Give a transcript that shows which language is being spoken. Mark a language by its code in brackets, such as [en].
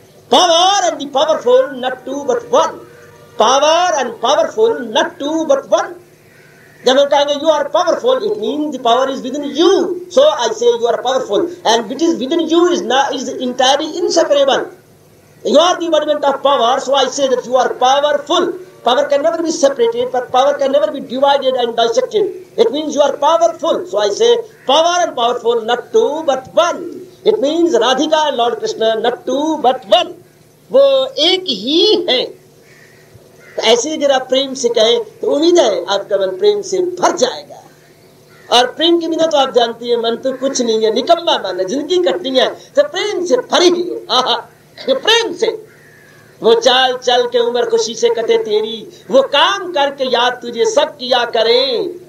[en] Power and the powerful not two but one, power and powerful not two but one. [hi] जब हम कहेंगे [en] You are powerful, it means the power is within you, so I say you are powerful, and which is within you is entirely inseparable. You are the embodiment of power, so I say that you are powerful. Power can never be separated, but power can never be divided and dissected. It means you are powerful. So I say power and powerful, not two but one. It means Radhika and Lord Krishna, not two but one. [hi] वो एक ही है। तो ऐसे अगर आप प्रेम से कहें तो उम्मीद है आपका मन प्रेम से भर जाएगा। और प्रेम के बिना तो आप जानती है मन तो कुछ नहीं है, निकम्मा मन है, जिंदगी कटनी है, तो प्रेम से भरी ही हो। आहा, प्रेम से वो चाल चल के उम्र खुशी से कटे तेरी, वो काम करके याद तुझे सब किया करें।